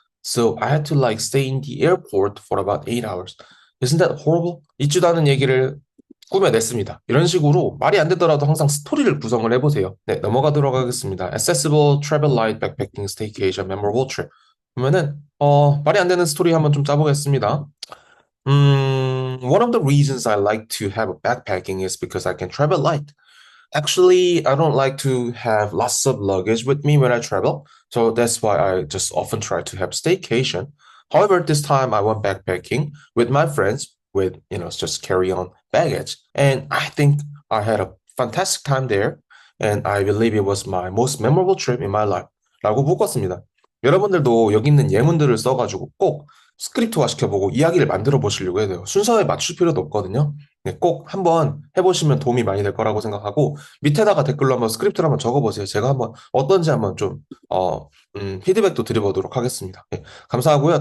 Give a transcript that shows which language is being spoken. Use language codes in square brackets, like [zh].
[en] So I had to like stay in the airport for about 8 hours. Isn't that horrible? [ko] 있지도 않은 얘기를 꾸며냈습니다. 이런 식으로 말이 안 되더라도 항상 스토리를 구성을 해보세요. 네, 넘어가도록 하겠습니다. [en] Accessible, Travel Light, Backpacking, Staycation, Memorable Trip. [ko] 그러면은 말이 안 되는 스토리 한번 좀 짜보겠습니다. [en] One of the reasons I like to have a backpacking is because I can travel light. Actually, I don't like to have lots of luggage with me when I travel, so that's why I just often try to have staycation. However, this time I went backpacking with my friends with, just carry on baggage. And I think I had a fantastic time there. And I believe it was my most memorable trip in my life. [ko] 라고 묶었습니다. 여러분들도 여기 있는 예문들을 써가지고 꼭 스크립트화 시켜보고 이야기를 만들어 보시려고 해야 돼요. 순서에 맞출 필요도 없거든요. 네, 꼭 한번 해보시면 도움이 많이 될 거라고 생각하고 밑에다가 댓글로 한번 스크립트를 한번 적어보세요. 제가 한번 어떤지 한번 좀 피드백도 드려보도록 하겠습니다. 네, 감사하고요.